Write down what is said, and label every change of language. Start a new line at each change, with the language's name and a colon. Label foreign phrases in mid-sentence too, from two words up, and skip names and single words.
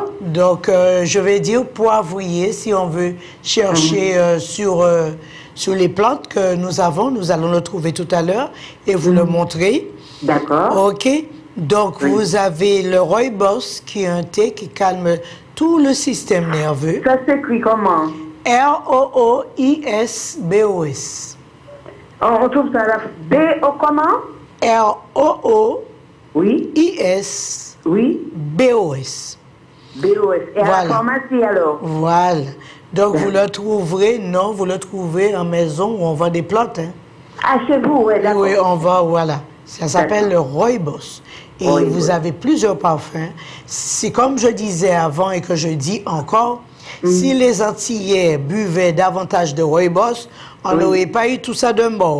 French: Donc, je vais dire poivrier si on veut chercher sur les plantes que nous avons. Nous allons le trouver tout à l'heure et vous le montrer. D'accord. OK. Donc, vous avez le rooibos qui est un thé qui calme tout le système nerveux. Ça s'écrit comment? R-O-O-I-S-B-O-S. On trouve ça là. B-O comment? R-O-O-I-S. Oui. B-O-S. B-O-S. Et à la pharmacie alors? Voilà. Donc, vous le trouverez, non, vous le trouvez en maison où on vend des plantes. Hein. Ah, chez vous, oui, d'accord. Oui, on va, voilà. Ça s'appelle le rooibos. Et vous avez plusieurs parfums. C'est comme je disais avant et que je dis encore, si les Antillais buvaient davantage de rooibos, on n'aurait pas eu tout ça d'un bord.